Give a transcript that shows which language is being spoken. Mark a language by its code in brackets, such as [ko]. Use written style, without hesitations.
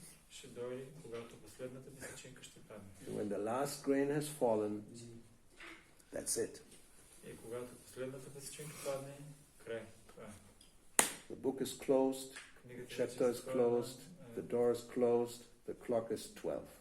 [bg] Ще дойде, когато последната песечинка ще падне. [en] When the last grain has fallen, that's it. [bg] И когато последната песечинка падне, край. [en] The book is closed, the chapter is closed, the door is closed, the clock is 12.